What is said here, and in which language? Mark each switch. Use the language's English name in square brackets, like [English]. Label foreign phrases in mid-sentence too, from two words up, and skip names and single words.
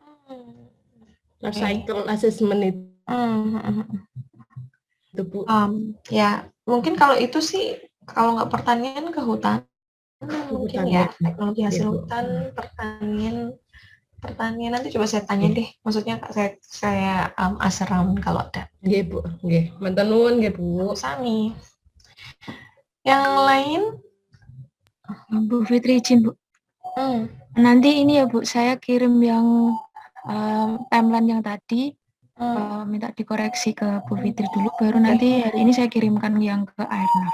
[English] Cycle assessment [Indonesian] itu. Bu. Ya mungkin kalau itu sih kalau nggak pertanian kehutanan mungkin ya, teknologi hasil hutan, pertanian pertanyaan. Nanti coba saya tanya deh. Maksudnya saya [English] ask around [Indonesian] kalau ada. [Javanese] Nggih, Bu. Nggih. Matur nuwun nggih, Bu. Sami. [Indonesian] Yang lain? Bu Fitri izin, Bu. Nanti ini ya, Bu, saya kirim yang timeline yang tadi, minta dikoreksi ke Bu Fitri dulu, baru nanti hari ini saya kirimkan yang ke Airnav.